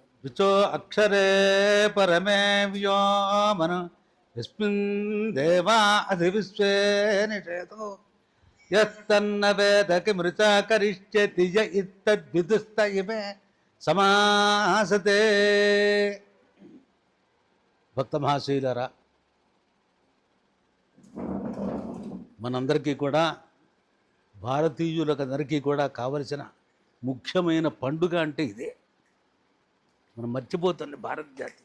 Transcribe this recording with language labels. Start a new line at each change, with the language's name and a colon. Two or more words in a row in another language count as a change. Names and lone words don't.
Sanskrit: ऋचो अक्षरे परमे व्योमन यस्मिन् देवा अधिविश्वे निषेधो यस्तन्न वेद किमृचा करिष्यति य इत्तद्विदुस्त इमे समासते.
Telugu: భక్త మహాశయులారా, మనందరికీ కూడా భారతీయులకందరికీ కూడా కావలసిన ముఖ్యమైన పండుగ అంటే ఇదే. మనం మర్చిపోతుంది భారత జాతి.